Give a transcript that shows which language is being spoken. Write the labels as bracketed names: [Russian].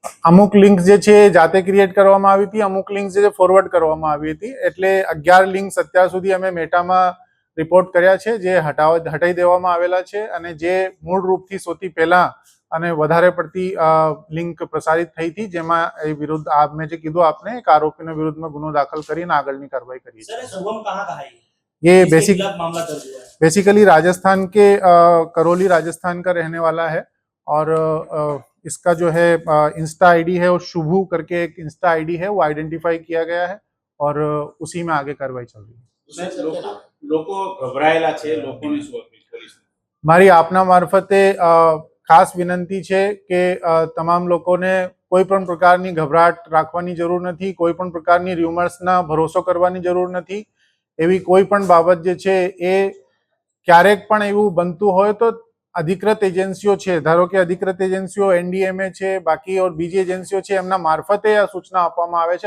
[Gujarati] અમુક લિંક્સ જે છે એ જાતે ક્રિએટ કરવામાં આવી હતી, અમુક લિંક્સ જે ફોરવર્ડ કરવામાં આવી હતી, એટલે 11 લિંક્સ અત્યાર સુધી અમે મેટામાં રિપોર્ટ કર્યા છે જે હટાવી દેવામાં આવેલા છે અને જે મૂળ રૂપથી સૌથી પહેલા અને વધારે પડતી લિંક પ્રસારિત થઈ હતી જેમાં એ વિરુદ્ધ મેં જે કીધું આપને એક આરોપીના વિરુદ્ધમાં ગુનો દાખલ કરીને આગળની કાર્યવાही કરી [Hindi] सर, शुभम कहाँ का है ये इसके खिलाफ मामला दर्ज हुआ है? बेसिकली राजस्थान के करौली राजस्थान का रहने वाला है और इसका जो है इंस्टा आईडी है वो शुभू करके एक इंस्टा आईडी है वो आइडेंटिफाई किया गया है और उसी में आगे कार्रवाई चल रही है। [Gujarati] લોકો ગભરાયેલા છે, લોકોને શું અપીલ કરીશ? મારી આપના મારફતે ખાસ વિનંતી છે કે તમામ લોકોને કોઈ પણ પ્રકારની ગભરાટ રાખવાની જરૂર નથી, કોઈ પણ પ્રકારની ર્યુમર્સના ભરોસો કરવાની જરૂર નથી। એવી કોઈ પણ બાબત જે છે એ ક્યારેક પણ એવું બનતું હોય તો અધિકૃત એજન્સીઓ છે, ધારો કે અધિકૃત એજન્સીઓ એનડીએમએ છે, બાકી ઓર બીજી એજન્સીઓ છે, એમના મારફતે આ સૂચના આપવામાં આવે છે।